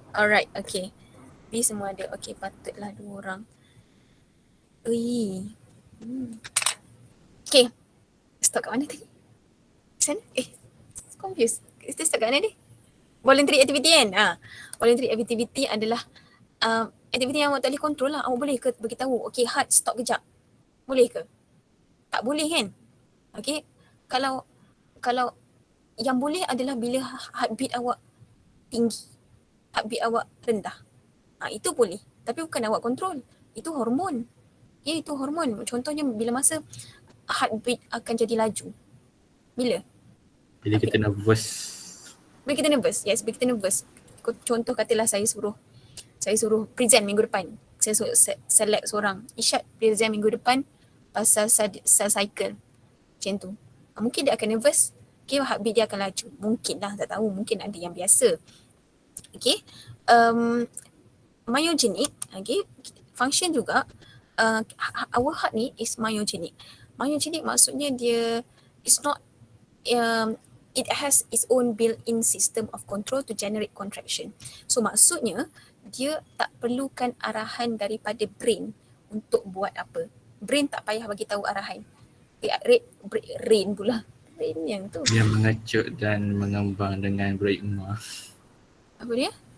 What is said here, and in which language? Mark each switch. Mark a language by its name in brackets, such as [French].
[Malay] Alright, okay. B semua ada. Okay, patutlah 2 orang. Okay. Stop kat mana tadi? Sana? Confused. Kita stop kat mana ni? Voluntary activity kan? Voluntary activity adalah aktiviti yang awak tak boleh control lah. Awak boleh ke beritahu, okay heart stop kejap. Boleh ke? Tak boleh kan? Okay. Kalau yang boleh adalah bila heartbeat awak tinggi, heartbeat awak rendah. Itu boleh. Tapi bukan awak control. Itu hormon. Okay, itu hormon. Contohnya bila masa heartbeat akan jadi laju. Bila? Bila kita nervous. Bila kita nervous. Yes, bila kita nervous. Contoh katalah saya suruh present minggu depan. Saya suruh select seorang. Isyad present minggu depan pasal cell cycle. Macam tu. Mungkin dia akan nervous. Okay, heartbeat dia akan laju. Mungkin lah, tak tahu. Mungkin ada yang biasa. Okay. Myogenic. Okay. Function juga. [English] Our heart ni is myogenic. [Malay] Myogenic maksudnya dia [English] is not it has its own built-in system of control to generate contraction. [Malay] So maksudnya dia tak perlukan arahan daripada brain untuk buat apa. Brain tak payah bagi tahu arahan. Brain pula. Brain yang tu. Dia mengecut dan mengembang dengan beritma. Apa dia?